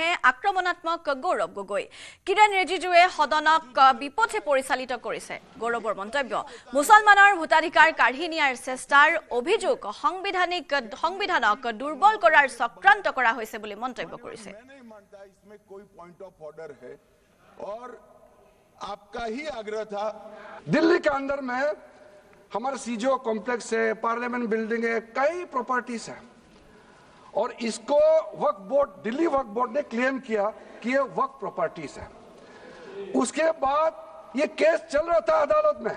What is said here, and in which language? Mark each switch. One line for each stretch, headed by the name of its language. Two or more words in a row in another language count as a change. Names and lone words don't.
Assamese: আক্ৰমণাত্মক গৌৰৱ গগৈ কিৰেণ ৰিজিজুৱে সদনক বিপথে পৰিচালিত কৰিছে গৌৰৱৰ মন্তব্য মুছলমানৰ ভোটাধিকাৰ কাঢ়ি নিয়াৰ চেষ্টাৰ অভিযোগ সংবিধানক দুৰ্বল কৰাৰ চক্ৰান্ত কৰা হৈছে বুলি মন্তব্য কৰিছে
Hindi: आपका ही आग्रह था। दिल्ली के अंदर में हमारा सीजो कॉम्प्लेक्स है, पार्लियामेंट बिल्डिंग है, कई प्रॉपर्टीज है और इसको वक्फ बोर्ड, दिल्ली वक्फ बोर्ड ने क्लेम किया कि ये वक्फ प्रॉपर्टीज है। उसके बाद ये केस चल रहा था अदालत में।